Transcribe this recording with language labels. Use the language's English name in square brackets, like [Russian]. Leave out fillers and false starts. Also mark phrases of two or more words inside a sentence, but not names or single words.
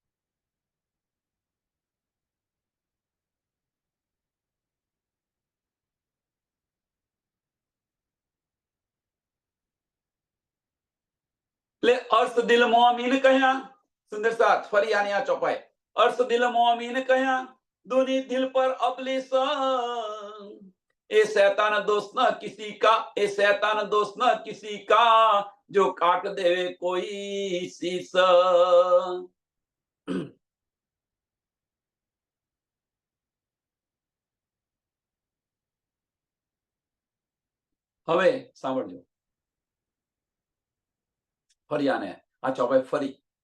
[Gujarati] એટલે [Hindi] अर्थ दिल मोमीन [Gujarati] કહ્યા. સુંદર સાથ, ફરી આની આ ચોપાઈ. [Hindi] अर्श दिल मोमीन कया दुनी दिल पर अबलिस, ए शैतान दोस्त न किसी का, ए शैतान दोस्त न किसी का जो काट देवे कोई शीश. [Gujarati] હવે સાંભળજો, ફરી આને આ ચોપાઈ ફરી.